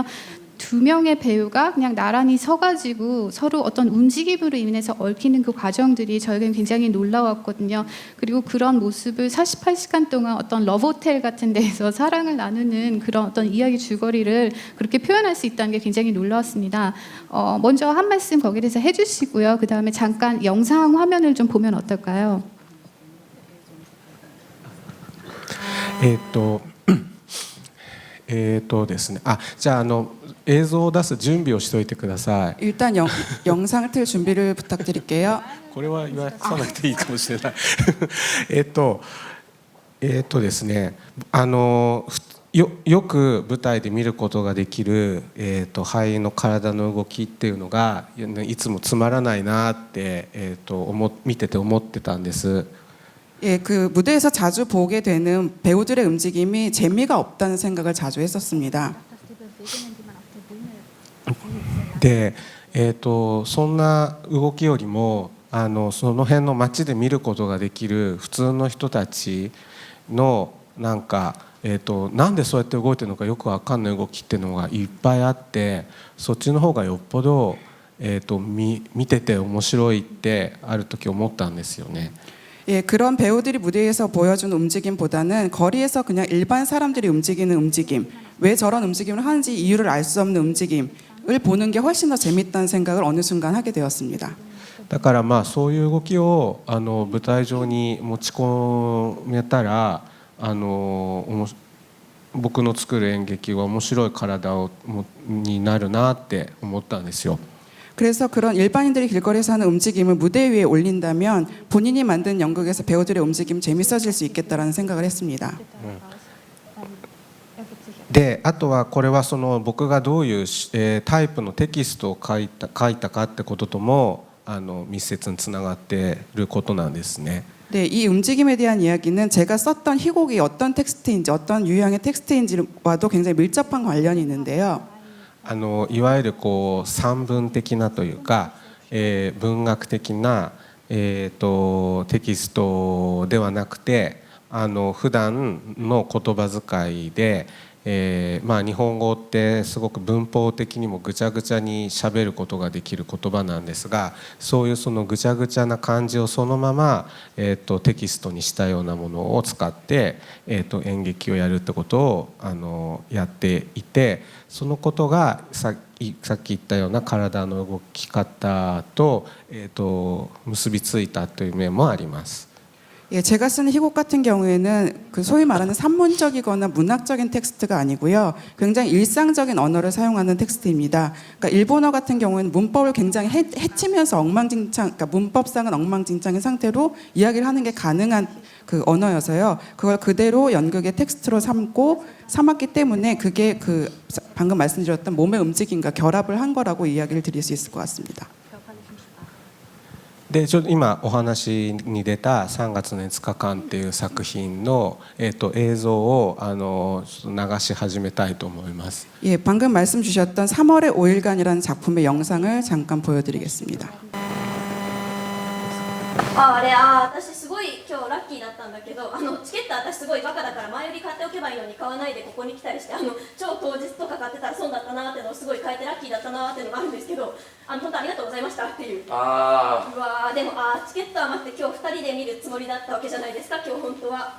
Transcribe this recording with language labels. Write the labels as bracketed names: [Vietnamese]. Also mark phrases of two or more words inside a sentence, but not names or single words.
[Korean] 두 명의 배우가 그냥 나란히 서가지고 서로 어떤 움직임으로 인해서 얽히는 그 과정들이 저에겐 굉장히 놀라웠거든요. 그리고 그런 모습을 48시간 동안 어떤 러브호텔 같은 데에서 사랑을 나누는 그런 어떤 이야기 줄거리를 그렇게 표현할 수 있다는 게 굉장히 놀라웠습니다. 먼저 한 말씀 거기에 대해서 해주시고요. 그 다음에 잠깐 영상 화면을 좀 보면 어떨까요? [Japanese] ですね。じゃあ映像を出す準備をしておいてください。 [Korean] 일단 영상을 틀 준비를 부탁드릴게요. [Japanese] これは言わさなくていいかもしれない。ですね。よく舞台で見ることができる俳優の体の動きっていうのがいつもつまらないなって見てて思ってたんです。 [Korean] 예, 그 무대에서 자주 보게 되는 배우들의 움직임이 재미가 없다는 생각을 자주 했었습니다. [Japanese] で、そんな動きよりもその辺の街で見ることができる普通の人たちのなんか、なんでそうやって動いてるのかよくわかんない動きっていうのがいっぱいあって、そっちの方がよっぽど、見てて面白いってある時思ったんですよね。 [Korean] 예, 그런 배우들이 무대에서 보여주는 움직임보다는 거리에서 그냥 일반 사람들이 움직이는 움직임, 왜 저런 움직임을 하는지 이유를 알 수 없는 움직임을 보는 게 훨씬 더 재밌다는 생각을 어느 순간 하게 되었습니다. [Japanese] だからまあそういう動きを舞台上に持ち込めたら僕の作る演劇は面白い体になるなって思ったんですよ。 [Korean] 그래서 그런 일반인들이 길거리에서 하는 움직임을 무대 위에 올린다면 본인이 만든 연극에서 배우들의 움직임 재밌어질 수 있겠다라는 생각을 했습니다. [Japanese] であとはこれはその僕がどういう、タイプのテキストを書いたかってこととも密接につながっていることなんですね。 [Korean] 네, 이 움직임에 대한 이야기는 제가 썼던 희곡이 어떤 텍스트인지 어떤 유형의 텍스트인지와도 굉장히 밀접한 관련이 있는데요. [Japanese] いわゆるこう散文的なというか、文学的な、テキストではなくて普段の言葉遣いで、日本語ってすごく文法的にもぐちゃぐちゃにしゃべることができる言葉なんですが、そういうそのぐちゃぐちゃな感じをそのまま、テキストにしたようなものを使って、演劇をやるってことをやっていて、そのことがさっき言ったような体の動き方と、結びついたという面もあります。 [Korean] 예, 제가 쓰는 희곡 같은 경우에는 그 소위 말하는 산문적이거나 문학적인 텍스트가 아니고요. 굉장히 일상적인 언어를 사용하는 텍스트입니다. 그러니까 일본어 같은 경우에는 문법을 굉장히 해치면서 엉망진창, 그러니까 문법상은 엉망진창인 상태로 이야기를 하는 게 가능한 그 언어여서요. 그걸 그대로 연극의 텍스트로 삼았기 때문에 그게 그 방금 말씀드렸던 몸의 움직임과 결합을 한 거라고 이야기를 드릴 수 있을 것 같습니다. [Japanese] でちょっと今お話に出た3月の5日間っていう作品の、映像を流し始めたいと思います。 [Korean] 예, 방금 말씀 주셨던 3월의 5일간이라는 작품의 영상을 잠깐 보여드리겠습니다. [Japanese] 私すごい今日ラッキーだったんだけど、チケット私すごいバカだから前売り買っておけばいいのに買わないでここに来たりして、超当日とか買ってたら損だったなっていうのをすごい買えてラッキーだったなっていうのがあるんですけど、本当ありがとうございましたっていう。うわー、でもチケットは待って今日2人で見るつもりだったわけじゃないですか今日本当は。